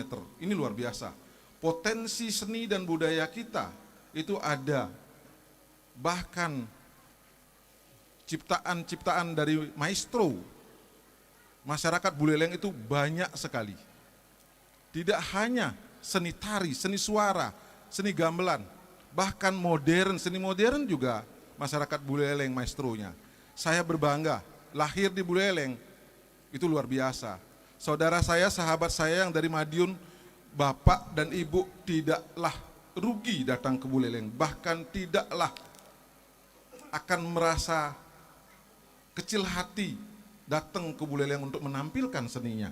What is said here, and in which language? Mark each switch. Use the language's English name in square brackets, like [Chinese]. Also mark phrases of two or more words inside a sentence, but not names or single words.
[Indonesian] Ini luar biasa. Potensi seni dan budaya kita itu ada. Bahkan ciptaan-ciptaan dari maestro masyarakat Buleleng itu banyak sekali. Tidak hanya seni tari, seni suara, seni gamelan, bahkan modern, seni modern juga masyarakat Buleleng maestronya. Saya berbangga, lahir di Buleleng, itu luar biasa. Saudara saya, sahabat saya yang dari Madiun, bapak dan ibu tidaklah rugi datang ke Buleleng, bahkan tidaklah akan merasa kecil hati datang ke Buleleng untuk menampilkan seninya.